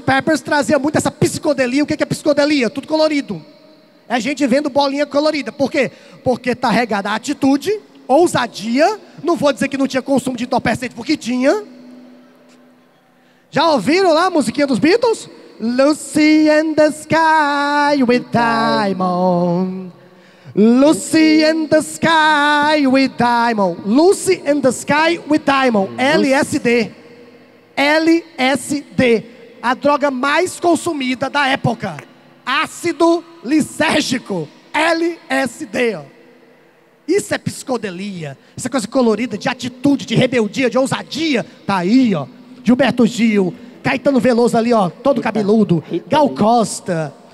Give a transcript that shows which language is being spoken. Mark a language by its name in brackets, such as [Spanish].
[Portuguese] Pepper's trazia muito essa psicodelia. O que é psicodelia? Tudo colorido. É a gente vendo bolinha colorida. Por quê? Porque está regada a atitude, ousadia. Não vou dizer que não tinha consumo de entorpecente, porque tinha. Já ouviram lá a musiquinha dos Beatles? [English] Lucy in the sky with diamond. Lucy in the sky with diamond. Lucy in the sky with diamond. [Portuguese] LSD. LSD. A droga mais consumida da época. Ácido lisérgico. LSD. Ó. Isso é psicodelia. Essa coisa colorida de atitude, de rebeldia, de ousadia. Tá aí, ó. Gilberto Gil. Caetano Veloso ali, ó. Todo cabeludo. Gal Costa.